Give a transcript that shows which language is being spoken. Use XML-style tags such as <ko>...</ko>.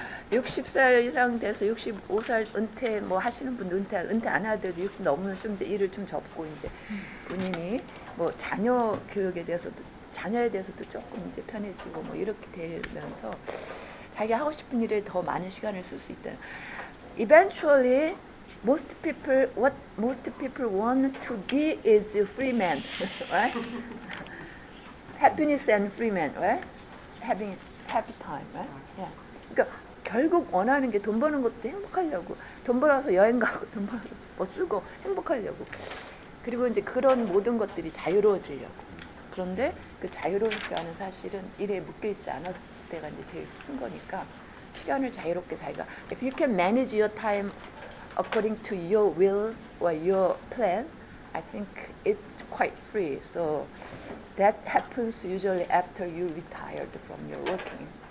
<ko>60살 이상 돼서 65살 은퇴 뭐 하시는 분들 은퇴 안 하더라도 60 넘으면 좀 이제 일을 좀 접고 이제 본인이 뭐 자녀 교육에 대해서도 자녀에 대해서도 조금 이제 편해지고 뭐 이렇게 되면서 자기 하고 싶은 일에 더 많은 시간을 쓸 수 있다.</ko> <en>Eventually, what most people want to be is a free man, right? Happiness and free man, right? Having happy time, right? Yeah.</en> <ko>그러니까 결국 원하는 게 돈 버는 것도 행복하려고, 돈 벌어서 여행 가고, 돈 벌어서 뭐 쓰고 행복하려고. 그리고 이제 그런 모든 것들이 자유로워지려고. 그런데 그 자유로운 시간은 사실은 일에 묶여있지 않았을 때가 이제 제일 큰 거니까 시간을 자유롭게 자기가</ko> <en>if you can manage your time according to your will or your plan, I think it's quite free. So that happens usually after you retired from your working.</en>